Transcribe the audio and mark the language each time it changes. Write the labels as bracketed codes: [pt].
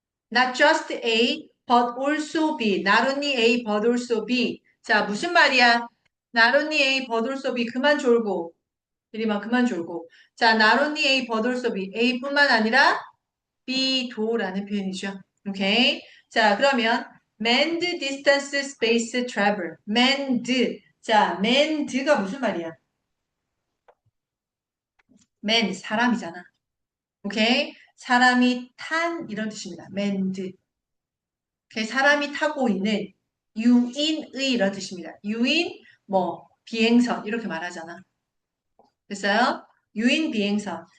[en] Not just A, but also B. Not only A, but also B. [ko] 자, 무슨 말이야? [en] Not only A, but also B. [ko] 그만 졸고. 이리만 그만 졸고. [en] 자, not only A, but also B. [ko] A뿐만 아니라 B도라는 표현이죠. 오케이. [en] 자, 그러면 manned distance space travel. manned. [ko] 자, manned가 무슨 말이야? man, 사람이잖아. 오케이. 사람이 탄 이런 뜻입니다. [en] manned. [ko] 사람이 타고 있는 유인의 이런 뜻입니다. 유인, 뭐, 비행선 이렇게 말하잖아. 됐어요? 유인 비행선.